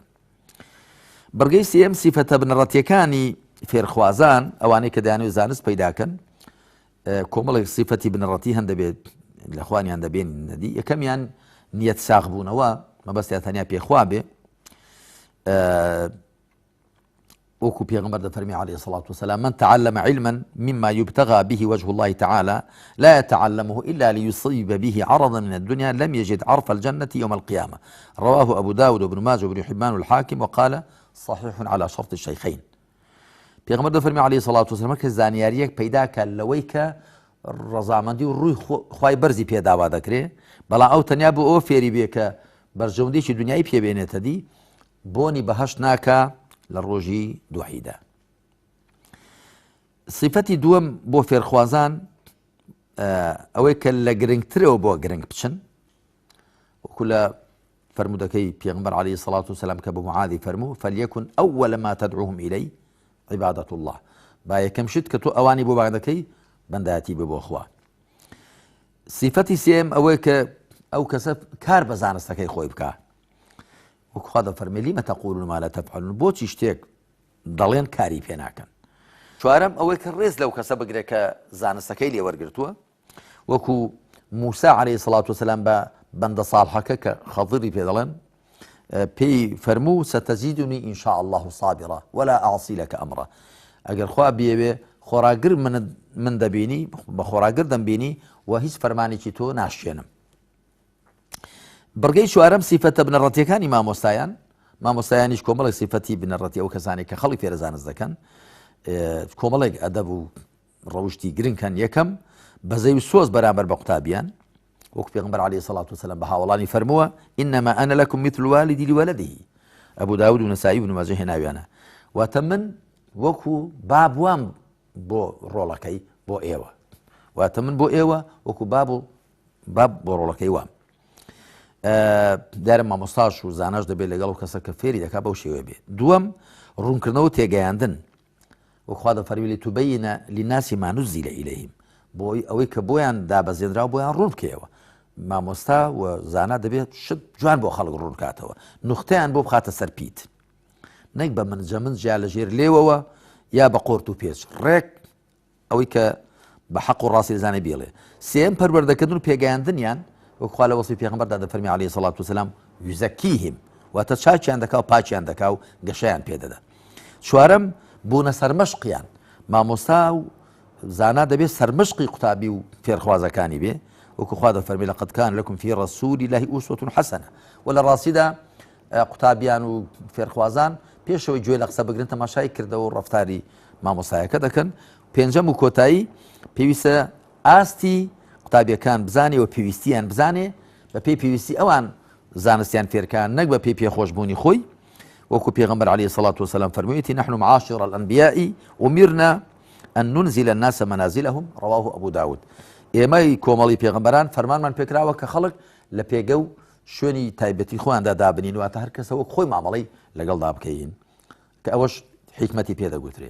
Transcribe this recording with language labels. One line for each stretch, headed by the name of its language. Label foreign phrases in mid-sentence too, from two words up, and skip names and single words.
Central Kurdish: بەرگەی سێم سیفەتە بنەڕەتیەکانی فێرخوازان ئەوانەی کە دەیانوێت زانست پەیداکەن کۆمەڵێک سیفەتی بنەڕەتی هەن دەبێت لە خوانیان دەبێن نەدی یەکەمیان نیەت ساغ بوونەوە مەبەستیان تەنیا پێخوا بێ وەکو پێغەمبەر دەفەرمی
Arabic: عليه الصلاة والسلام من تعلم علما مما يبتغى به وجه الله تعالى لا يتعلمه إلا ليصيب به عرضا من الدنيا لم يجد عرف الجنة يوم القيامة رواه أبو داود وابن ماجه وابن حبان والحاكم وقال صحيح على شرط الشيخين.
Central Kurdish: پێغەمبەر دەفەرمی
Arabic: عليه الصلاة والسلام
Central Kurdish: کە زانیاریەک پەیداکە لەوەی کە ڕەزامەندی و ڕووی خوای بەرزی پێداوا دەکرێت بەڵام ئەو تەنیا بۆ ئەوە فێری بێ کە بەرژەوندێکی دنیای پێبێنێتە دی بۆنی بەهەشت ناکە لە ڕۆژی دوحیدا. صفەتی دووەم بۆ فێرخوازان ئەوەی کە لە گرنگترەوە بۆ گرنگ بچن وەکو لە فرمودەکەی پێغەمبەر
Arabic: عليه الصلاة والسلام
Central Kurdish: کە بە معاذی فەرموو
Arabic: فليكن أول ما تدعوهم إليه عبادة الله
Central Kurdish: با یەکەم شت کە تۆ ئەوانی بۆ باگ دەکەی بەندایەتی بێ بۆ خوا. صفەتی سێم ئەوەی کە ئەو کەسە کار بە زانستەکەی خۆی بکە وەکو خوا دەفەرمێ
Arabic: لیمە تەقولون ما لا تفعلون
Central Kurdish: بۆچی شتێک دەڵێن کاری پێ ناکەن. چوارەم ئەوەی کە ڕێز لەو کەسە بگرێت کە زانستەکەی لێ وەرگرتووە وەکو موسا
Arabic: عليه الصلاة والسلام
Central Kurdish: بە بەندە ساڵحەکە کە خەضری پێ دەڵێن پێی فەرموو
Arabic: ستەزیدنی إن شاء الله صابرا ولا أعصي لك أمرا
Central Kurdish: ئەگەر خوا بێوێ خۆراگر من دەبینی بە خۆراگر دەمبینی و هیچ فەرمانێکی تۆ ناشێنم. بڕگەی چوارەم سیفەتە بنەڕەتیەکانی مامۆستایانیش کۆمەڵێک سیفەتی بنەڕەتی ئەو کەسانی کە خەڵی فێرە زانست دەکەن کۆمەڵێک ئەدەب و ڕەوشتی گرنگکەن. یەکەم بەزەی و سۆز بەرامبەر بە قوتابیان وەکو پێغەمبەر
Arabic: عليه الصلاة والسلام
Central Kurdish: بە هاوڵانی فەرمووە
Arabic: إنما أنا لكم مثل والدي لولده
Central Kurdish: ئەبوو داود و نەسایی و ابن ماجه هێناویانە واتە من وەکو باب وام بۆ ڕۆڵەکەی بۆ ئێوە واتە من بۆ ئێوە وەکو باب بۆ ڕۆڵەکەی وام. دارم مامۆستاش و زاناش دەبێت لەگەڵ کەسە کە فێری دەکات بەو شێوە بێت. دووەم ڕوونکردنەوە تێگەیاندن وەکو خوا دەفەرمی
Arabic: لتبەینە للناس ما نزل إليهم
Central Kurdish: بۆی ئەوەی کە بۆیان دابەزێنراوە بۆیان ڕوون بکەوە. مامۆستا و زانا دەبێت شت جوان بۆ خەڵک ڕوون کاتەوە نوختەیان بۆ بخاتە سەرپیت نەک بە منجەمن جیا لە ژێر لێوەوە یا بە قۆرت و پێچ ڕێک ئەوەی کە بە حەق و ڕاستی زانێ بێڵێ. سێم پەروەردەکردن و پێگەیاندنیان وەکو خوا لە وەسفی پێغەمبەردا دەفەرمی
Arabic: عليه الصلاة والسلام
Central Kurdish: یوزەکیهم واتە چاکیان دەکا و پاچیان دەکا و گەشەیان پێدەدا. چوارەم بوونە سەرمەشقیان مامۆستا و زانا دەبێت سەرمەشقی قوتابی و فێرخوازەکانی بێ وەکو خوا دەفەرمی
Arabic: لقد كان لكم في رسول الله أسوة حسنة
Central Kurdish: و لە ڕاستیدا قوتابیان و فێرخوازان پێشەوەی گوێ لە قسە بگرن تەماشای کردەوە و ڕەفتاری مامۆستایەکە دەکەن. پێنجەم و کۆتایی پێویستە ئاستی قوتابیەکان بزانێ و پێویستیان بزانێ بە پێی پێویستی ئەوان زانستیان فێرکان نەک بە پێی پێخۆشبوونی خۆی وەکو پێغەمبەر
Arabic: عليه الصلاة والسلام
Central Kurdish: فەرموویەتی
Arabic: نحن معاشر الأنبياء أمرنا أن ننزل الناس منازلهم رواه أبو داود
Central Kurdish: ئێمەی کۆمەڵی پێغەمبەران فەرمانمان پێکراوە کە خەڵک لە پێگە و شوێنی تایبەتی خۆیاندا دابنین واتە هەر کەسەوە خۆی مامەڵەی لەگەڵدا بکەین کە ئەوەش حیکمەتی پێدەگوترێ.